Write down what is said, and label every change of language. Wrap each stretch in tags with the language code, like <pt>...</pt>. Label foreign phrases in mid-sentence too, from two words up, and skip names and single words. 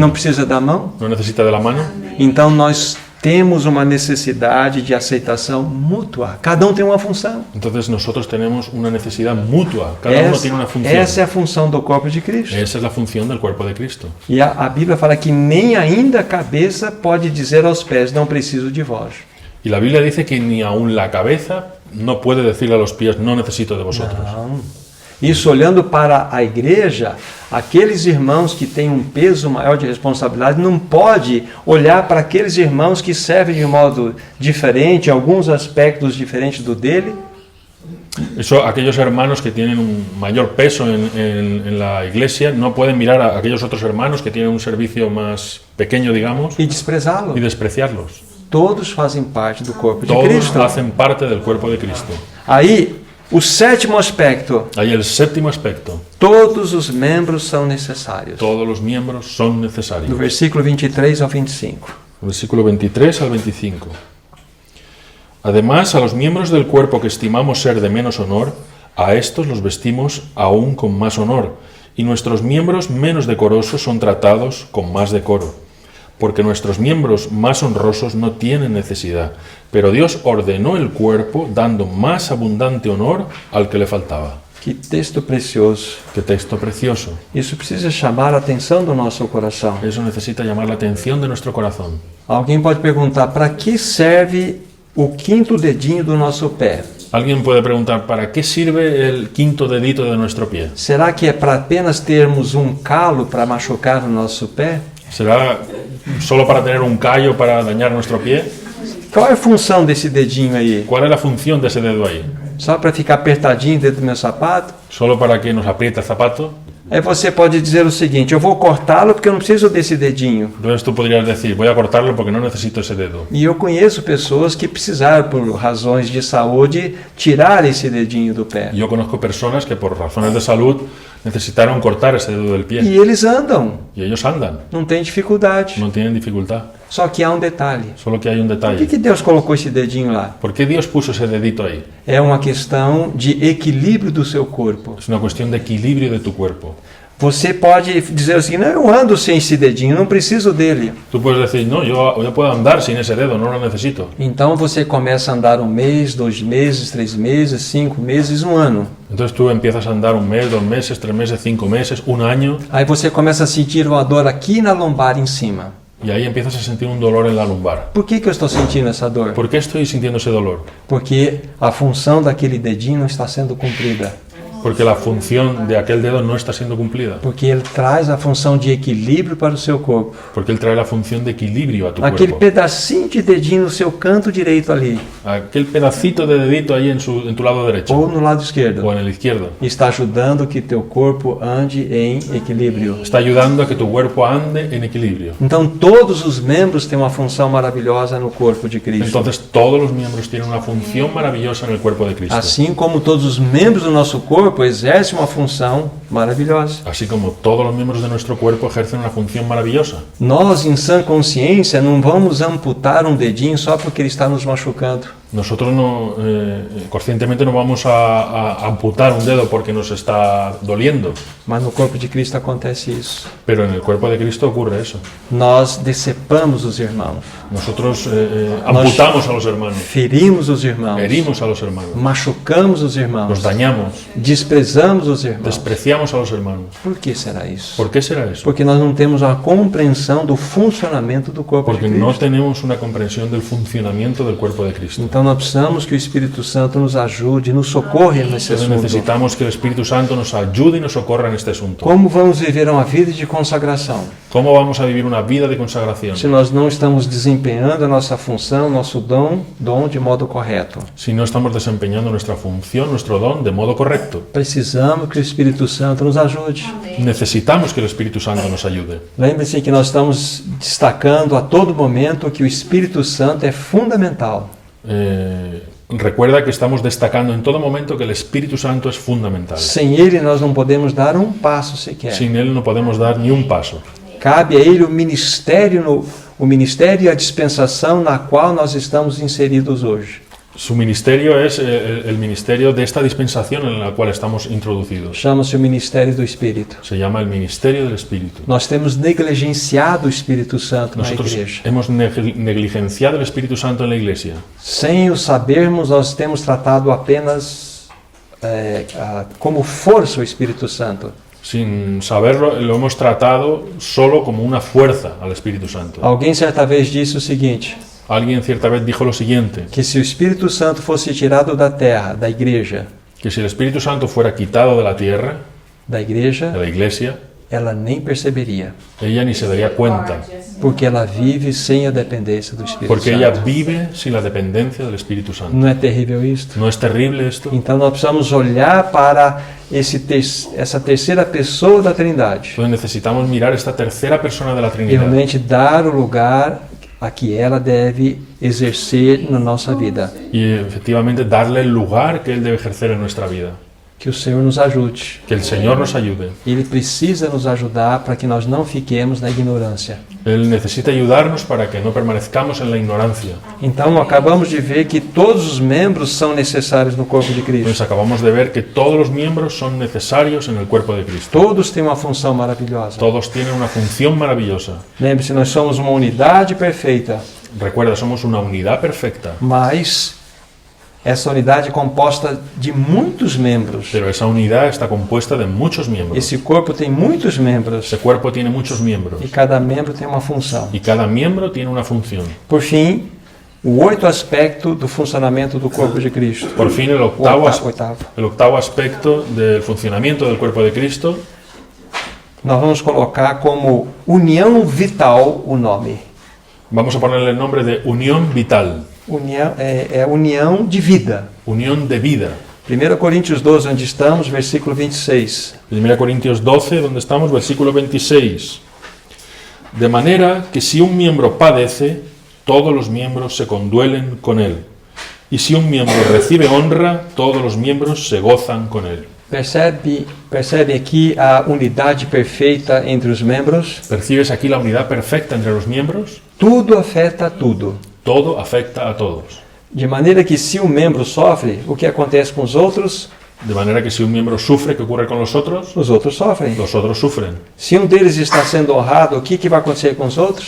<pt>Não precisa da mão?</pt> <es>¿No necesita de la mano?</es> <pt>Então, nós temos uma necessidade de aceitação mútua. Cada um tem uma função.</pt> <es>Entonces nosotros tenemos una necesidad mutua. Cada uno tiene una función.</es> <pt>Essa é a função do corpo de Cristo.</pt> <es>Esa es la función del cuerpo de Cristo.</es> <pt>E a Bíblia fala que nem ainda a cabeça pode dizer aos pés, não preciso de vós.</pt> <es>Y la Biblia dice que ni aun la cabeza no puede decirle a los pies, no necesito de vosotros.</es> <pt>Não. Isso olhando para a igreja, aqueles irmãos que têm um peso maior de responsabilidade não pode olhar para aqueles irmãos que servem de modo diferente, alguns aspectos diferentes do dele.</pt> <es>Eso, aquellos hermanos que tienen un mayor peso en la iglesia no pueden mirar a aquellos otros hermanos que tienen un servicio más pequeño, digamos,</es> <pt>E desprezá-lo.</pt> <es>y despreciarlos.</es> <pt>Todos fazem parte do corpo de</pt> <es>Todos</es> <pt>Cristo.</pt> <es>hacen parte del cuerpo de Cristo.</es> <pt>Aí, o sétimo aspecto:</pt> <es>Ahí el séptimo aspecto.</es> <pt>todos os membros são necessários.</pt> <es>Todos los miembros son</es> <pt>Do</pt> <es>necesarios.</es> <pt>versículo 23 ao 25.</pt> <es>Versículo 23 al 25. Además, a los miembros del cuerpo que estimamos ser de menos honor, a estos los vestimos aún con más honor, y nuestros miembros menos decorosos son tratados con más decoro, porque nuestros miembros más honrosos no tienen necesidad, pero Dios ordenó el cuerpo dando más abundante honor al que le faltaba.</es> <pt>Que texto precioso.</pt> <es>Qué texto precioso.</es> <pt>Isso precisa chamar a atenção do nosso coração.</pt> <es>Eso necesita llamar la atención de nuestro corazón.</es> <pt>Alguém pode perguntar, para que serve o quinto dedinho do nosso pé?</pt> <es>Alguien puede preguntar, ¿para qué sirve el quinto dedito de nuestro pie?</es> <pt>Será que é para apenas termos calo para machucar o nosso pé?</pt> <es>¿Será solo para tener un callo para dañar nuestro pie?</es> <pt>Qual é a função desse dedinho aí?</pt> <es>¿Cuál es la función de ese dedo ahí?</es> <pt>Só para ficar apertadinho dentro do meu sapato?</pt> <es>¿Solo para que nos apriete el zapato?</es> <pt>Aí você pode dizer o seguinte, eu vou cortá-lo porque eu não preciso desse dedinho.</pt> <es>Entonces tú podrías decir, voy a cortarlo porque no necesito ese dedo.</es> <pt>E eu conheço pessoas que precisaram, por razões de saúde, tirar esse dedinho do pé.</pt> <es>Yo conozco personas que por razones de salud necesitaron cortar ese dedo del pie.</es> <pt>E eles andam,</pt> <es>Y ellos andan,</es> <pt>não tem dificuldade.</pt> <es>no tienen dificultad.</es> <pt>Só que há detalhe.</pt> <es>Solo que hay un</es> <pt>Por</pt> <es>detalle.</es> <pt>que Deus colocou esse dedinho lá?</pt> <es>¿Por qué Dios puso ese dedito ahí?</es> <pt>É uma questão de equilíbrio do seu corpo.</pt> <es>Es una cuestión de equilibrio de tu cuerpo.</es> <pt>Você pode dizer assim, não, eu ando sem esse dedinho, não preciso dele.</pt> <es>Tú puedes decir, no, yo puedo andar sin ese dedo, no lo necesito.</es> <pt>Então você começa a andar 1 mês, 2 meses, 3 meses, 5 meses, 1 ano.</pt> <es>Entonces tú empiezas a andar 1 mes, 2 meses, 3 meses, 5 meses, 1 año,</es> <pt>Aí você começa a sentir uma dor aqui na lombar em cima.</pt> <es>y ahí empiezas a sentir un dolor en la lumbar.</es> <pt>Por que eu estou sentindo essa dor?</pt> <es>¿Por qué estoy sintiendo ese dolor?</es> <pt>Porque a função daquele dedinho não está sendo cumprida.</pt> <es>Porque la función de aquel dedo no está siendo cumplida.</es> <pt>Porque ele traz a função de equilíbrio para o seu corpo.</pt> <es>Porque él trae la función de equilibrio a tu</es> <pt>Aquele</pt> <es>cuerpo.</es> <pt>pedacinho de dedinho no seu canto direito ali,</pt> <es>Aquel pedacito de dedito ahí en tu lado derecho</es> <pt>ou no lado esquerdo,</pt> <es>o en el izquierdo.</es> <pt>está ajudando que teu corpo ande em equilíbrio.</pt> <es>Está ayudando a que tu cuerpo ande en equilibrio.</es> <pt>Então todos os membros têm uma função maravilhosa no corpo de Cristo.</pt> <es>Entonces todos los miembros tienen una función maravillosa en el cuerpo de Cristo.</es> <pt>Assim como todos os membros do nosso corpo exercem uma função maravilhosa.</pt> <es>Así como todos los miembros de nuestro cuerpo ejercen una función maravillosa.</es> <pt>Nós, em sã consciência, não vamos amputar um dedinho só porque ele está nos machucando.</pt> <es>Nosotros no, conscientemente no vamos a amputar un dedo porque nos está doliendo,</es> <pt>Mas no corpo de Cristo acontece isso.</pt> <es>pero en el cuerpo de Cristo ocurre eso.</es> <pt>Nós decepamos os irmãos,</pt> <es>Nosotros amputamos a los hermanos,</es> <pt>ferimos os irmãos,</pt> <es>herimos a los hermanos,</es> <pt>machucamos os</pt> <es>los</es> <pt>irmãos,</pt> <es>dañamos,</es> <pt>desprezamos os irmãos.</pt> <es>despreciamos a los hermanos.</es> <pt>Por que será isso?</pt> <es>¿Por qué será eso?</es> <pt>Porque nós não temos a compreensão do funcionamento do corpo de</pt> <es>Porque no</es> <pt>Cristo.</pt> <es>tenemos una comprensión del funcionamiento del cuerpo de Cristo.</es> <pt>Então nós precisamos que o Espírito Santo nos ajude, nos socorra nesse</pt> <es>Entonces</es> <pt>assunto.</pt> <es>necesitamos que el Espíritu Santo nos ayude y nos socorra en este asunto.</es> <pt>Como vamos viver uma vida de consagração</pt> <es>¿Cómo vamos a vivir una vida de consagración</es> <pt>se nós não estamos desempenhando a nossa função, nosso dom de modo correto?</pt> <es>si no estamos desempeñando nuestra función, nuestro don de modo correcto?</es> <pt>Precisamos que o Espírito Santo nos ajude.</pt> <es>Necesitamos que el Espíritu Santo nos ayude.</es> <pt>Lembre-se que nós estamos destacando a todo momento que o Espírito Santo é fundamental.</pt> <es>Recuerda que estamos destacando en todo momento que el Espíritu Santo es fundamental.</es> <pt>Sem ele nós não podemos dar um passo sequer.</pt> <es>Sin Él no podemos dar ni un paso.</es> <pt>Cabe a ele o ministério e a dispensação na qual nós estamos inseridos hoje.</pt> <es>Su ministerio es el ministerio de esta dispensación en la cual estamos introducidos.</es> <pt>Chama-se o ministério do Espírito.</pt> <es>Se llama el ministerio del Espíritu.</es> <pt>Nós temos negligenciado o Espírito Santo na</pt> <es>Nosotros</es> <pt>igreja.</pt> <es>hemos negligenciado el Espíritu Santo en la iglesia.</es> <pt>Sem o sabermos, nós temos tratado apenas como força o Espírito Santo.</pt> <es>Sin saberlo, lo hemos tratado solo como una fuerza al Espíritu Santo.</es> <pt>Alguém certa vez disse o seguinte,</pt> <es>Alguien cierta vez dijo lo siguiente,</es> <pt>que se o Espírito Santo fosse tirado da terra, da igreja,</pt> <es>que si el Espíritu Santo fuera quitado de la tierra,</es> <pt>da</pt> <es>de</es> <pt>igreja,</pt> <es>la iglesia,</es> <pt>ela nem perceberia,</pt> <es>ella ni se daría cuenta,</es> <pt>porque ela vive sem a dependência do Espírito</pt> <es>porque ella</es> <pt>Santo.</pt> <es>vive sin la dependencia del Espíritu Santo.</es> <pt>Não é terrível isto?</pt> <es>¿No es terrible esto?</es> <pt>Então nós precisamos olhar para essa terceira pessoa da Trindade</pt> <es>Entonces necesitamos mirar esta tercera persona de la</es> <pt>e</pt> <es>Trinidad</es> <pt>realmente dar o lugar a que ela deve exercer na nossa vida.</pt> <es>y efectivamente darle el lugar que Él debe ejercer en nuestra vida.</es> <pt>Que o Senhor nos ajude.</pt> <es>Que el Señor nos ayude.</es> <pt>Ele precisa nos ajudar para que nós não fiquemos na ignorância.</pt> <es>Él necesita ayudarnos para que no permanezcamos en la ignorancia.</es> <pt>Então, acabamos de ver que todos os membros são necessários no corpo de</pt> <es>Pues</es> <pt>Cristo.</pt> <es>acabamos de ver que todos los miembros son necesarios en el cuerpo de Cristo.</es> <pt>Todos têm uma função maravilhosa.</pt> <es>Todos tienen una función maravillosa.</es> <pt>Lembre-se, nós somos uma unidade perfeita,</pt> <es>Recuerda, somos una unidad perfecta,</es> <pt>mas essa unidade é composta de muitos membros.</pt> <es>pero esa unidad está compuesta de muchos miembros.</es> <pt>Esse corpo tem muitos membros</pt> <es>Ese cuerpo tiene muchos miembros</es> <pt>e cada membro tem uma função.</pt> <es>y cada miembro tiene una función.</es> <pt>Por fim, o 8º aspecto do funcionamento do corpo de Cristo.</pt> <es>Por fin, el</es> <pt>O</pt> <es>octavo aspecto del funcionamiento del cuerpo de Cristo,</es> <pt>nós vamos colocar como união vital o nome.</pt> <es>vamos a ponerle el nombre de unión vital,</es> <pt>União é união de vida.</pt> <es>unión de vida.</es> <pt>1 Coríntios 12, onde estamos, versículo 26.</pt> <es>1 Corintios 12, donde estamos, versículo 26. De manera que si un miembro padece, todos los miembros se conduelen con él. Y si un miembro recibe honra, todos los miembros se gozan con él.</es> <pt>Percebe aqui a unidade perfeita entre os membros?</pt> <es>¿Percibes aquí la unidad perfecta entre los miembros?</es> <pt>Tudo afeta tudo.</pt> <es>Todo afecta a todos.</es> <pt>De maneira que se um membro sofre, o que acontece com os outros</pt> <es>manera que si un miembro sufre, ¿qué ocurre con los otros?</es> <pt>sofrem.</pt> <es>Los otros sufren.</es> <pt>Se um deles está sendo honrado, o que vai acontecer com os outros?</pt>